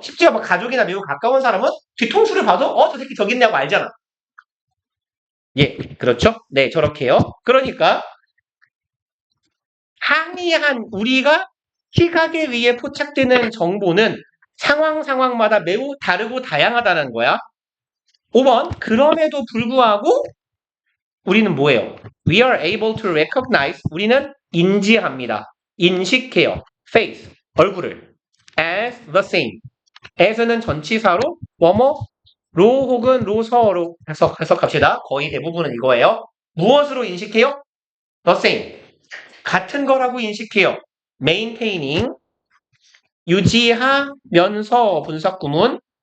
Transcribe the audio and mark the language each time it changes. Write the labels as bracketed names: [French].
[Korean] 심지어 뭐 가족이나 매우 가까운 사람은 뒤통수를 봐도 저 새끼 저기 있냐고 알잖아. 예, 그렇죠? 네, 저렇게요. 그러니까 항이한 우리가 시각에 의해 포착되는 정보는 상황마다 매우 다르고 다양하다는 거야. 5번, 그럼에도 불구하고 우리는 뭐예요? [English] We are able to recognize, [Korean] 우리는 인지합니다. 인식해요. [English] face, [Korean] 얼굴을 [English] as the same. as는 [Korean] 전치사로 뭐뭐 로 혹은 로서로 해석합시다. 거의 대부분은 이거예요. 무엇으로 인식해요? The same. 같은 거라고 인식해요. maintaining, 유지하면서 분사 구문.